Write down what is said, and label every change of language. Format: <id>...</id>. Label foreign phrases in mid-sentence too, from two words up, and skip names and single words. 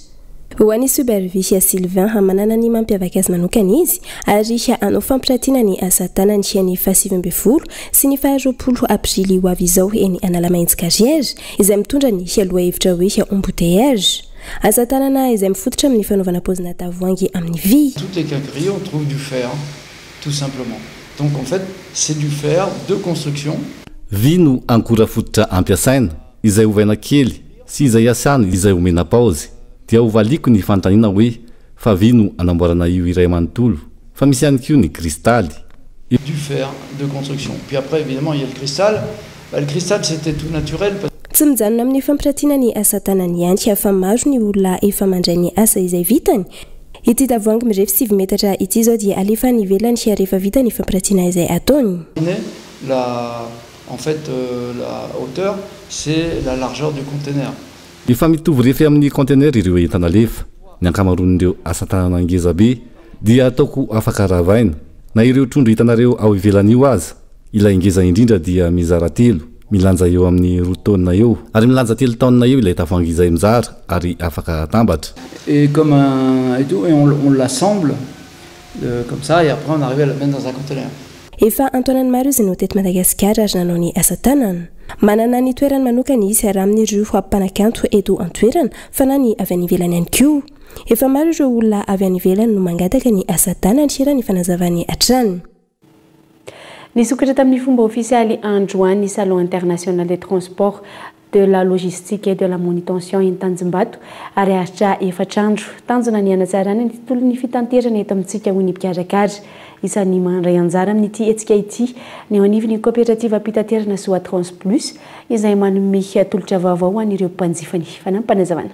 <mg>Ho an'ny Supervicia Sylvain manana ny mampiavaka azy manokana izy ary hanao fampiratiana ny asa tanany ny 7 sy ny 20 aprily ho avy izao eny Analamaintsy Carrière izay mitondra ny aloha hevitra hoe embouteillage. Asa tanana izay mifototra amin'ny fanaovana paozina tavoahangy amin'ny vy.</mg> <fr>Toutes les quincailleries on trouve du fer tout simplement. Donc en fait c'est du fer de construction.</fr> <mg>Vy no ankora fototra ampiasaina izay ovaina kely sy izay asany izay omena paozy. Dia ovaliko ny fantaniana hoe fa vy no anamboarana io iray manontolo fa misy ihany koa ny kristaly.</mg> <fr>Du fer de construction. Puis après évidemment il y a le cristal. Le cristal c'était tout naturel.</fr> <mg>Tsy mijanona amin'ny fampiratiana ny asa tanany ihany fa maro ny olona efa mandray ny asa izay vitany. Ity tavoahangy mirefy 7 metatra ity zao dia alefa ny velany rehefa vita ny fampiratiana izay ataony.</mg> <fr>En fait la hauteur c'est la largeur du conteneur.</fr> <mg>Efa mitovy refy amin'ny conteneur ireo entana lefa. Ny ankamaroan'ireo asa tanana ngeza be dia ataoko afaka ravaina. Na ireo trondro hitanareo ao ivelan'io aza. Ilay ngeza indrindra dia mizara 3. Milanja eo amin'ny 2 taona eo ary milanja 3 taona eo ilay tavoahangy izay mizara ary afaka tambatra.</mg> <fr>Et comme et tout et on l'assemble comme ça et après on arrive à la mettre dans un conteneur.</fr> <mg>Efa antoanany maro izy no teto Madagasikara ary nanao ny asa tanana. Manana ny toerany manokana izy ary amin'ireo mpanakanto eto an-toerana fa na ny avy any ivelany ihany koa. Efa maro ireo olona avy any ivelany no mangataka ny asa tanana sy ny fanazavany hatrany. Nisokatra tamin'ny fomba ofisialy androany ny Salon international des transports de la logistique et de la manutention en Tanjombato ary aritra efatrandro tanjona ny anatsarana ny tolony fitanterana eto amintsika hoy ny mpiarakara isan'ny mandray anjara amin'ity etsika ity ny anivon'ny coopérative ampitaterana Soa Trans Plus izay manome tolotra vaovao ho an'ireo mpanjifany fanampanazavana.</mg>